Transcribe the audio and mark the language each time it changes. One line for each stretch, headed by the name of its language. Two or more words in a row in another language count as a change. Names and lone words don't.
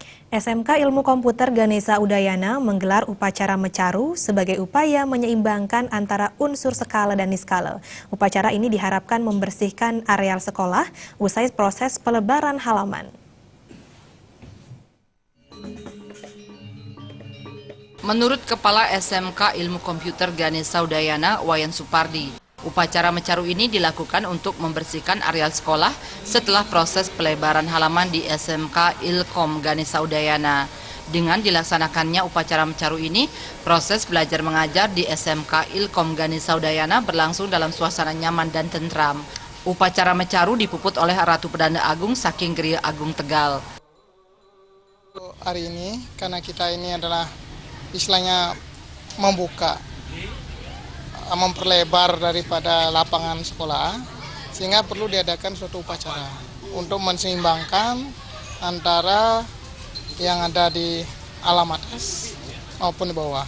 Indonesian: SMK Ilmu Komputer Ganesha Udayana menggelar upacara mecaru sebagai upaya menyeimbangkan antara unsur skala dan niskala. Upacara ini diharapkan membersihkan areal sekolah usai proses pelebaran halaman. Menurut Kepala SMK Ilmu Komputer Ganesha Udayana, Wayan Supardi, upacara mecaru ini dilakukan untuk membersihkan areal sekolah setelah proses pelebaran halaman di SMK Ilkom Ganesha Udayana. Dengan dilaksanakannya upacara mecaru ini, proses belajar mengajar di SMK Ilkom Ganesha Udayana berlangsung dalam suasana nyaman dan tentram. Upacara mecaru dipuput oleh Ratu Pedanda Agung saking Geria Agung Tegal. Hari ini, karena kita ini adalah istilahnya memperlebar daripada lapangan sekolah, sehingga perlu diadakan suatu upacara untuk menseimbangkan antara yang ada di alam atas maupun di bawah.